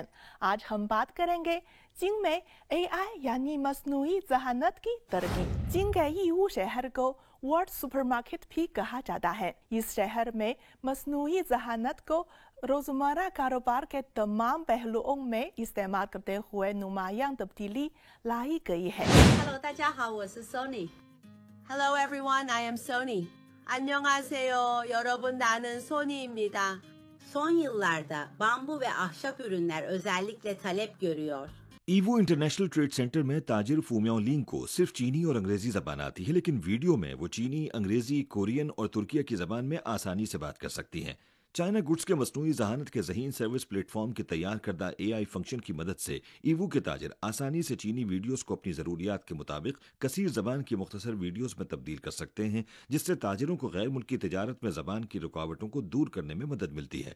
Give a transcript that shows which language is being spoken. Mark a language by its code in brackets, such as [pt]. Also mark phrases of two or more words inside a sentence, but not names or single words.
[ur] آج ہم بات کریں گے چین میں AI یعنی مصنوعی ذہانت کی ترقی. چین کے ییوو شہر کو ورلڈ سپرمارکیٹ بھی کہا جاتا ہے. اس شہر میں مصنوعی ذہانت کو روزمرہ کاروبار کے تمام پہلوؤں میں استعمال کرتے ہوئے نمایاں تبدیلی لائی گئی ہے. [en] Hello， [zh] 大家好，我是 [en] Sony。Hello everyone, I am Sony. [ko] 안녕하세요. 여러분 나는 소니입니다. [tr] Son yıllarda bambu ve ahşap ürünler özellikle talep görüyor. [ur] ایوو انٹرنیشنل ٹریڈ سینٹر میں تاجر فومیاؤ لنگ کو صرف چینی اور انگریزی زبان آتی ہے، لیکن ویڈیو میں وہ چینی، انگریزی، کورین اور ترکیہ کی زبان میں آسانی سے بات کر سکتی ہیں. چائنا گڈز کے مصنوعی ذہانت کے ذہین [en] service platform [ur] کے تیار کردہ [en] AI function [ur] کی مدد سے ایوو کے تاجر آسانی سے چینی ویڈیوز کو اپنی ضروریات کے مطابق کثیر زبان کی مختصر ویڈیوز میں تبدیل کر سکتے ہیں، جس سے تاجروں کو غیر ملکی تجارت میں زبان کی رکاوٹوں کو دور کرنے میں مدد ملتی ہے.